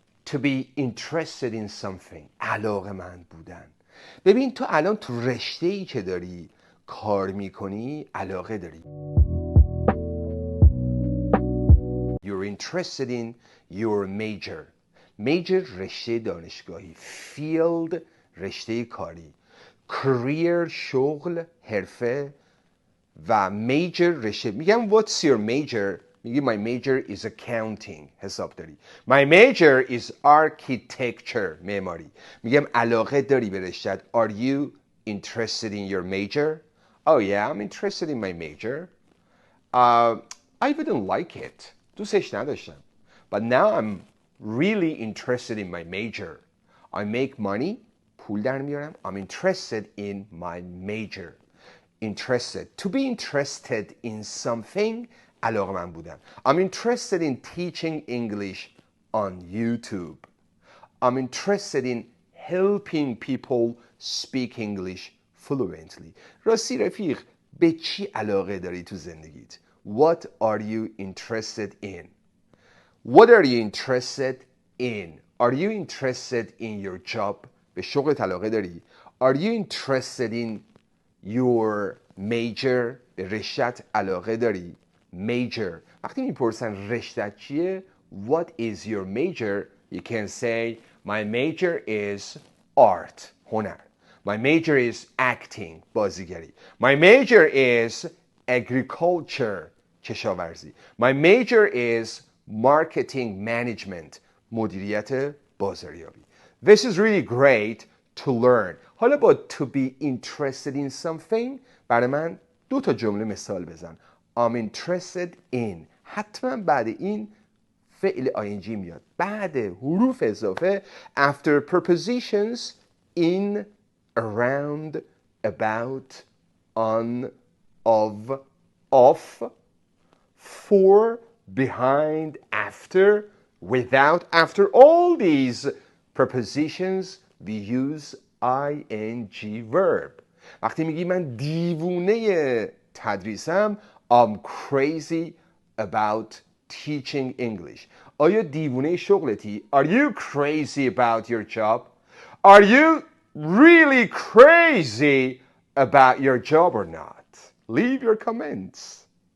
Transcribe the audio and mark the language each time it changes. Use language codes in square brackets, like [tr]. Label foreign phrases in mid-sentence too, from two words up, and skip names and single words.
[en] To be interested in something. [fa] علاقه‌مند بودن. ببین تو الان تو رشته‌ای که داری کار میکنی علاقه داری. [en] You're interested in your major. [fa] Major رشته دانشگاهی. Field رشته کاری. Career شغل حرفه و major رشته. میگم [en] what's your major؟ [fa] میگی [en] my major is accounting. [fa] حسابداری. [en] My major is architecture. [fa] معماری. میگم علاقه داری به رشته‌ات. [en] Are you interested in your major? Oh yeah, I'm interested in my major. I wouldn't like it. [fa] دوستش نداشتم. [en] But now I'm really interested in my major. I make money. [fa] پول در میارم. [en] I'm interested in my major. Interested. To be interested in something. [fa] علاقه‌مند بودن. [en] I'm interested in teaching English on YouTube. I'm interested in helping people speak English fluently. [fa] راستی رفیق به چی علاقه داری تو زندگیت؟ [en] What are you interested in? What are you interested in? Are you interested in your job? [fa] به شغلت علاقه داری؟ [en] Are you interested in your major؟ [fa] به رشتت علاقه داری؟ Major. وقتی میپرسن رشتت چیه؟ [en] What is your major? You can say my major is art. هنر. My major is acting. بازیگری. My major is agriculture. [fa] کشاورزی. [en] My major is marketing management. [fa] مدیریت بازاریابی. [en] This is really great to learn. [fa] حالا با [en] to be interested in something [fa] برای من 2 تا جمله مثال بزن. [en] I'm interested in. [fa] حتما بعد این فعل ing میاد. بعد حروف اضافه [en] after prepositions in, around, about, on, of, off, for, behind, after, without. After all these prepositions we use ing verb. [fa] وقتی میگی من دیوونه تدریسم [en] I'm crazy about teaching English. [fa] آیا دیوونه شغلتی؟ [en] Are you crazy about your job? Are you really crazy about your job or not? Leave your comments.